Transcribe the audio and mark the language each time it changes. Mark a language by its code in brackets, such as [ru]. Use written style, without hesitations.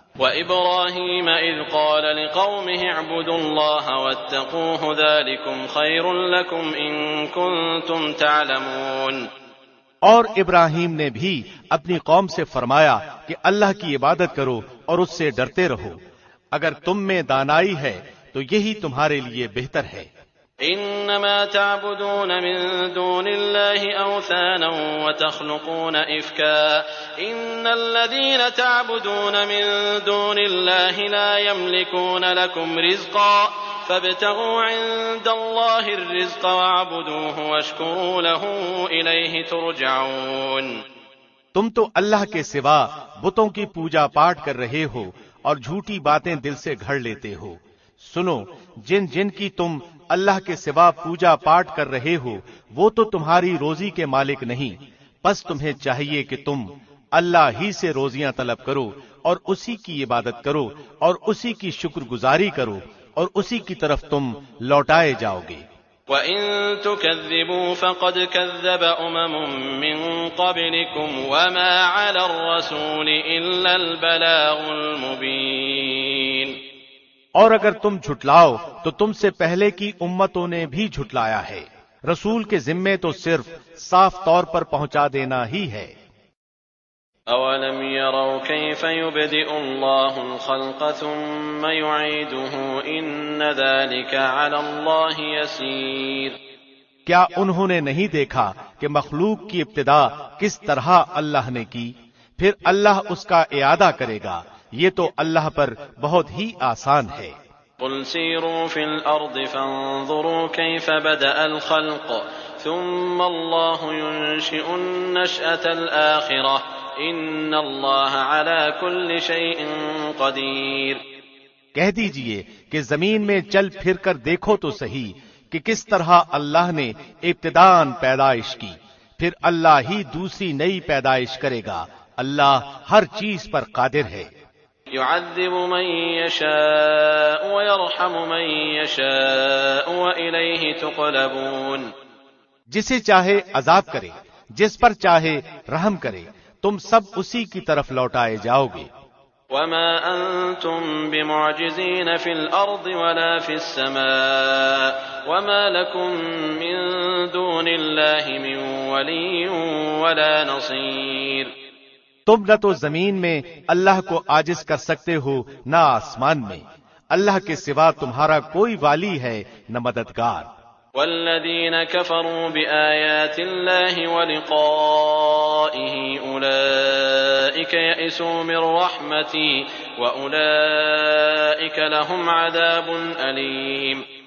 [ar] وَإِبْرَاهِيمَ إِذْ قَالَ لِقَوْمِهِ اعْبُدُوا اللَّهَ وَاتَّقُوهُ ذَلِكُمْ خَيْرٌ لَكُمْ إِن كُنتُمْ تَعْلَمُونَ۔ [ur] اور ابراہیم نے بھی اپنی قوم سے فرمایا کہ اللہ کی عبادت کرو اور اس سے ڈرتے رہو، اگر تم میں دانائی ہے تو یہی تمہارے لیے بہتر ہے۔ [ar] انما تعبدون من دون الله اوثانا وتخلقون افكا ان الذين تعبدون من دون الله لا يملكون لكم رزقا فابتغوا عند الله الرزق واعبدوه واشكروا له اليه ترجعون۔ [ur] تم تو اللہ کے سوا بتوں کی پوجا پاٹ کر رہے ہو اور جھوٹی باتیں دل سے گھڑ لیتے ہو۔ سنو، جن جن کی تم اللہ کے سوا پوجا پاٹ کر رہے ہو وہ تو تمہاری روزی کے مالک نہیں، پس تمہیں چاہیے کہ تم اللہ ہی سے روزیاں طلب کرو اور اسی کی عبادت کرو اور اسی کی شکر گزاری کرو اور اسی کی طرف تم لوٹائے جاؤ گے۔ [ar] وَإِن تُكَذِّبُوا فَقَدْ كَذَّبَ أُمَمٌ مِّن قَبْلِكُمْ وَمَا عَلَى الرَّسُولِ إِلَّا الْبَلَاغُ الْمُبِينُ۔ [ur] اور اگر تم جھٹلاؤ تو تم سے پہلے کی امتوں نے بھی جھٹلایا ہے، رسول کے ذمے تو صرف صاف طور پر پہنچا دینا ہی ہے۔ [ar] اولم يروا كيف يبدئ الله الخلق ثم يعيده ان ذلك على الله يسير۔ [ur] کیا انہوں نے نہیں دیکھا کہ مخلوق کی ابتدا کس طرح اللہ نے کی، پھر اللہ اس کا اعادہ کرے گا، یہ تو اللہ پر بہت ہی آسان ہے۔ [ar] قل سیروا فی الارض فانظروا کیف بدأ الخلق ثم الله ينشئ النشأة الآخرة إن الله على كل شيء قدير۔ [ur] کہہ دیجئے کہ زمین میں چل پھر کر دیکھو تو صحیح کہ کس طرح اللہ نے ابتداءً پیدائش کی، پھر اللہ ہی دوسری نئی پیدائش کرے گا، اللہ ہر چیز پر قادر ہے۔ [ar] يعذب من يشاء ويرحم من يشاء وإليه تقلبون۔ [ur] جسے چاہے عذاب کرے، جس پر چاہے رحم کرے، تم سب اسی کی طرف لوٹائے جاؤ گے۔ [ar] وما أنتم بمعجزين في الأرض ولا في السماء وما لكم من دون الله من ولي ولا نصير۔ [ur] تم نہ تو زمین میں اللہ کو عاجز کر سکتے ہو نہ آسمان میں، اللہ کے سوا تمہارا کوئی والی ہے نہ مددگار۔ [ar] والذين كفروا بآيات الله ولقائه أولئك يئسوا من رحمتي وأولئك لهم عذاب أليم۔